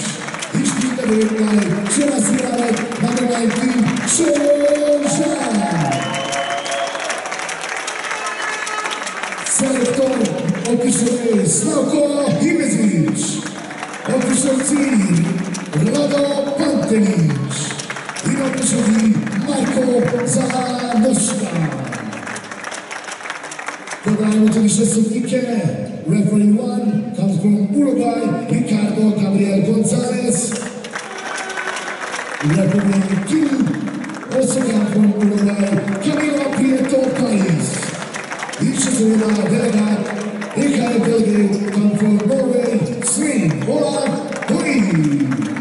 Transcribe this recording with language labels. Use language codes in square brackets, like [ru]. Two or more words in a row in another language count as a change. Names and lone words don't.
[sl] I štivika 19, Čera Sviralek, number 19, Šeron Žan. Selektor official A, Slavko Ivezić. Official C, Vlado Pantelić. I official D, Marko Zanoška. Dodajemo tudi še sodnike. [en] Referee 1 comes from Uruguay, Ricardo Gabriel Gonzalez. Referee 2 also comes from Uruguay, Camilo Prieto Pais. [sl] I še seveda delegat, [en] EKF delegate come from Norway, [sl] Sven Olav Hoy.